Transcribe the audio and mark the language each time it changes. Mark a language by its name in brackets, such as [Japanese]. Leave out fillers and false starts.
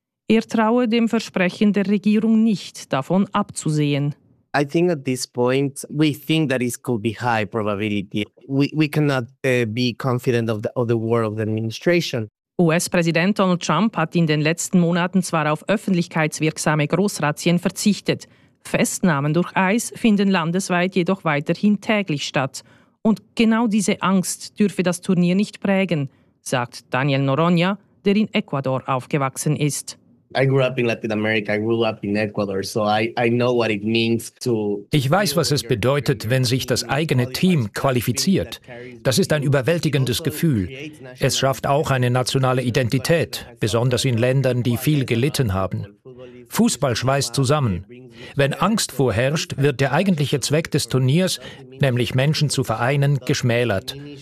[German] Er traue dem Versprechen der Regierung nicht, davon abzusehen. [English] I think at this point we think that it could be high probability. We cannot be confident of the word of the administration. [German] US-Präsident Donald Trump hat in den letzten Monaten zwar auf öffentlichkeitswirksame Großrazzien verzichtet. Festnahmen durch ICE finden landesweit jedoch weiterhin täglich statt. Und genau diese Angst dürfe das Turnier nicht prägen, sagt Daniel Noronha, der in Ecuador aufgewachsen ist. [English] I grew up in Latin America, I grew up in Ecuador, so I know what it means to. [German] Ich weiß, was es bedeutet, wenn sich das eigene Team qualifiziert. Das ist ein überwältigendes Gefühl. Es schafft auch eine nationale Identität, besonders in Ländern, die viel gelitten haben. Fußball schweißt zusammen. Wenn Angst vorherrscht, wird der eigentliche Zweck des Turniers, nämlich Menschen zu vereinen, geschmälert.